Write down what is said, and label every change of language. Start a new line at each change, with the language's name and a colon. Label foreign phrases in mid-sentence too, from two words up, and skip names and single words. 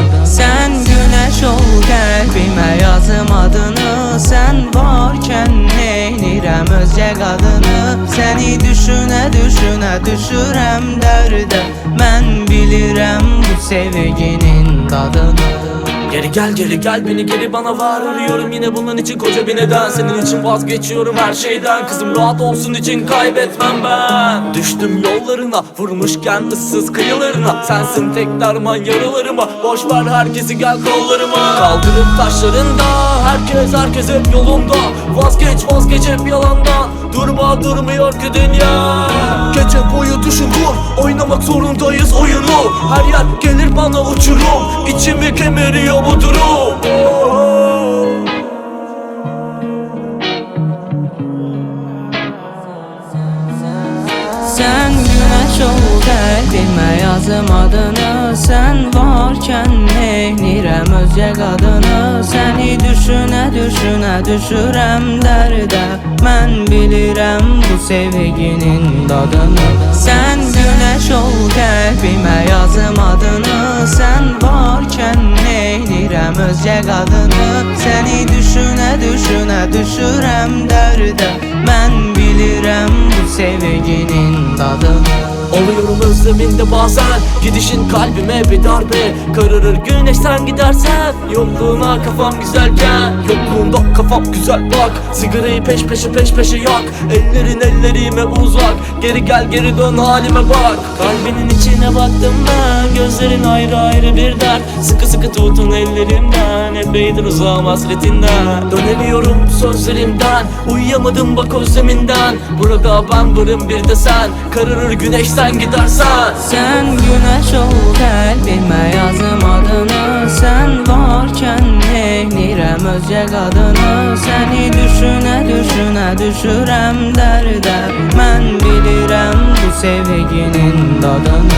Azerbaijani: Sən güneş ol qəlbimə yazım adını, sən varkən neynirəm özgə qadını. Səni düşünə düşünə düşürəm dərdə, mən bilirəm bu sevginin dadını.
Turkish: Geri gel beni geri bana var. Arıyorum yine bunun için koca bir neden. Senin için vazgeçiyorum her şeyden. Kızım rahat olsun için kaybetmem ben. Düştüm yollarına vurmuşken ıssız kıyılarına. Sensin tek derman yaralarıma. Boş ver herkesi gel kollarıma. Kaldırım taşlarında herkes hep yolunda. Vazgeç hep yalandan. Durmuyor ki dünya. Gece boyu düşün dur, oynamak zorundayız oyunu. Her yer gelir bana uçurum, içimi kemiriyor bu durum.
Azerbaijani: Sən güneş ol qəlbimə yazım adını, sən varkən neynirəm özgə qadını. Səni düşünə düşünə düşürəm dərdə, mən bilirəm bu sevginin dadını. Sən güneş ol qəlbimə yazım adını, sən varkən neynirəm özgə qadını. Səni düşünə düşünə düşürəm dərdə, mən bilirəm bu sevginin dadını.
Turkish: Oluyorum özleminde bazen, gidişin kalbime bir darbe. Kararır güneş sen gidersen, yokluğuna kafam güzelken. Yokluğunda kafam güzel bak, sigarayı peş peşe yak. Ellerin ellerime uzak, geri gel geri dön halime bak. Kalbinin içine baktım ben, gözlerin ayrı bir dert. Sıkı tutun ellerimden, epeydir uzağım hasretinden. Dönemiyorum sözlerimden, uyuyamadım bak özleminden. Burada ben varım bir de sen, kararır güneş sen gidersen.
Azerbaijani: Sən güneş ol qəlbimə yazım adını, sən varkən neynirəm özgə qadını. Səni düşünə düşünə düşürəm dərdə, mən bilirəm bu sevginin dadını.